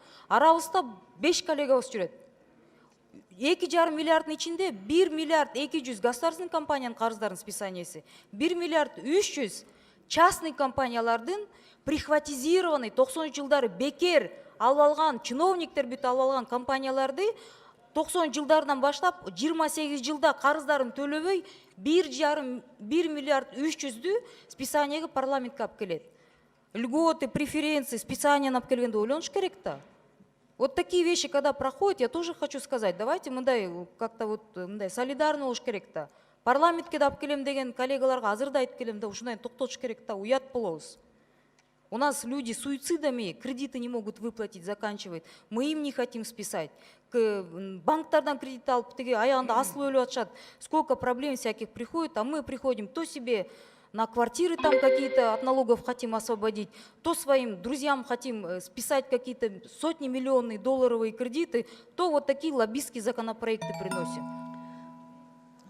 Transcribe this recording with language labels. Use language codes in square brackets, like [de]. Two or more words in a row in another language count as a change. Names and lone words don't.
[ky] Арабызда 5 коллегабыз жүрөт. 2,5 миллиарддын ичинде 1 миллиард 200 государственный компаниянын карыздарынын списаниясы, 1 миллиард 300 частный компаниялардын прихватизированный 90 жылдары бекер алып алган чиновниктер бүт алып алган компанияларды 90 жылдардан баштап 28 жылда карыздарын төлөбөй 1 миллиард 300-дү списаниеге парламентке алып келет. [ru] Льготы, преференции, списания [ky] алып келгенде ойлонуш керек да. [ru] Вот такие вещи, когда проходят, я тоже хочу сказать, давайте мындай как-то вот мындай солидарный [ky] болуш керек да. Парламентке да алып келем деген коллегаларга азыр да айтып келем да, ушундай токтотуш керек да, уят болобуз. [ru] У нас люди суицидами кредиты не могут выплатить, заканчивают. Мы им не хотим списать. [ky] Банктардан кредит алып, аягында асылып өлүп атышат. [ru] Сколько проблем всяких приходит, а мы приходим то себе на квартиры там какие-то от налогов хотим освободить, то своим друзьям хотим списать какие-то сотни миллионные долларовые кредиты, то вот такие лоббистские законопроекты приносим.